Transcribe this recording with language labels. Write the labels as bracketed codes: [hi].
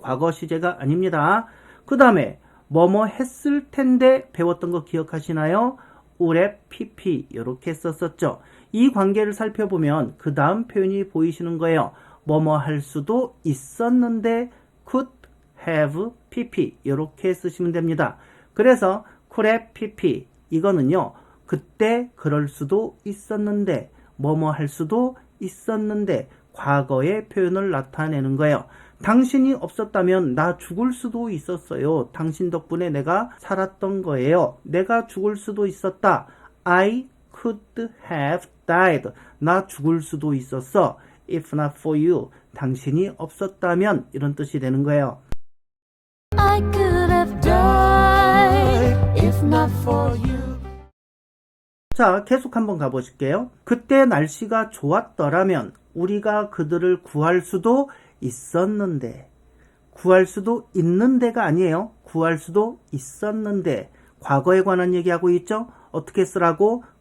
[ko] 과거 시제가 아닙니다. 그 다음에 뭐뭐 했을 텐데 배웠던 거 기억하시나요? would pp 이렇게 썼었죠. 이 관계를 살펴보면 그 다음 표현이 보이시는 거예요. 뭐뭐 할 수도 있었는데 could have pp 이렇게 쓰시면 됩니다. 그래서 could have pp 이거는요. 그때 그럴 수도 있었는데 뭐뭐 할 수도 있었는데 과거의 표현을 나타내는 거예요. 당신이 없었다면 나 죽을 수도 있었어요. 당신 덕분에 내가 살았던 거예요. 내가 죽을 수도 있었다. [en] I could have died. [ko] 나 죽을 수도 있었어. [en] If not for you. [ko] 당신이 없었다면 이런 뜻이 되는 거예요. [en] I could have died if not for you. [ko] 자, 계속 한번 가보실게요. 그때 날씨가 좋았더라면 우리가 그들을 구할 수도 있었는데 구할 수도 있는데가 아니에요. 구할 수도 있었는데 과거에 관한 얘기하고 있죠. 어떻게 쓰라고?